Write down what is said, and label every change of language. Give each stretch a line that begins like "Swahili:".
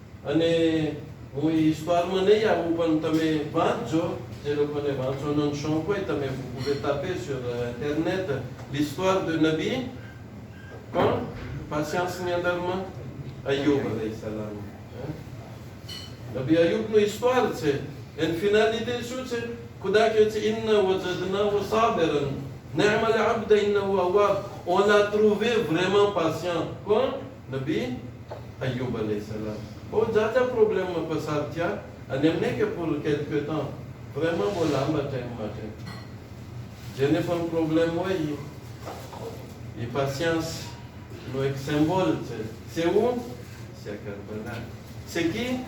Gujarati: અને હું એ હિસ્ટોરમાં નહીં આવું, પણ તમે વાંચજો, જે લોકોને વાંચવાનો શોખ હોય તમે
French: pouvez taper sur internet l'histoire de Nabi
Gujarati: કોણ patienceની અંદરમાં અય્યુબ અલૈહિસ સલામ. નબી અય્યુબનું હિસ્ટોર છે. એની ફિનાલિટી શું છે? ખુદા કહે છે
Arabic: ઇન્ના વજદનાહુ સાબિરન નિ'મલ અબ્દ ઇન્નહુ અવાબ.
French: On l'a trouvé vraiment patient.
Gujarati: કોણ? નબી અય્યુબ અલૈહિસ સલામ. બહુ જાજા પ્રોબ્લેમમાં પસાર થયા, અને એમને કે
French: pour quelque temps, vraiment
Gujarati: બહુ લાંબા ટાઈમ માટે. જેને પણ પ્રોબ્લેમ હોય એ patience નો એક સિમ્બોલ છે.
French: c'est où? c'est Karbala. c'est qui?